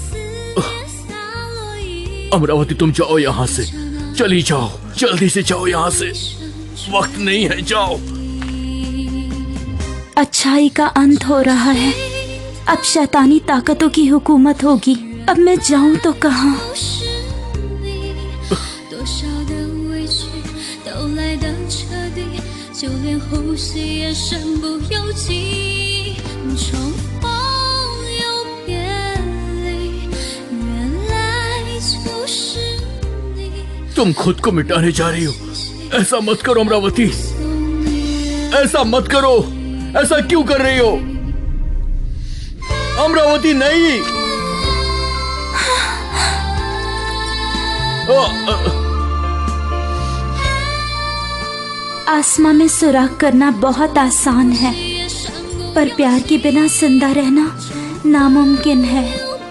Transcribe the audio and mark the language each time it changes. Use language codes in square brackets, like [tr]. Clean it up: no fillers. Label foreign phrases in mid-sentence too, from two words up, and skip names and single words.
[hi] अमरावती तुम जाओ यहाँ से, चली जाओ, जल्दी से जाओ यहाँ से, वक्त नहीं है, जाओ। अच्छाई का अंत हो रहा है, अब शैतानी ताकतों की हुकूमत होगी। अब मैं जाऊं तो कहाँ? [zh] 多少的委屈都来得彻底，就连呼吸也身不由己。重逢又别离，原来就是你。 [hi] तुम खुद को मिटाने जा रही हो, ऐसा मत करो अमरावती, ऐसा मत करो। ऐसा क्यों कर रही हो अमरावती? नहीं। आसमां में सुराख करना बहुत आसान है, पर प्यार के बिना जिंदा रहना नामुमकिन है।